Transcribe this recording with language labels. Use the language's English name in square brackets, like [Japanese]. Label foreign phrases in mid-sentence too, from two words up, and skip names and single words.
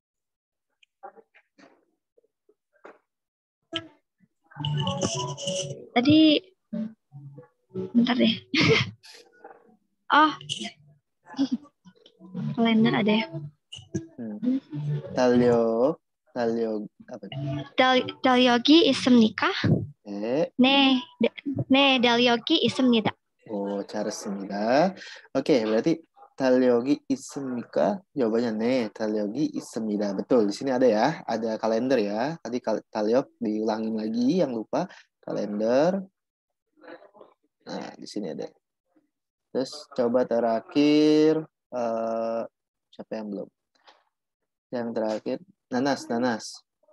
[Indonesian] Tadi bentar deh. Oh. Kalender ada ya. Talyok apa? [Korean] 달력이 있습니까. 네, 달력이 있습니다. 잘했습니다. 오ke, berarti 달력이 있습니까? Jawabannya 네, 달력이 있습니다. [Indonesian] Betul, di sini ada ya, ada kalender ya. Tadi 달력 diulangin lagi yang lupa. Kalender. Nah, di sini ada. Terus coba terakhir siapa yang belum? Yang terakhir nanas.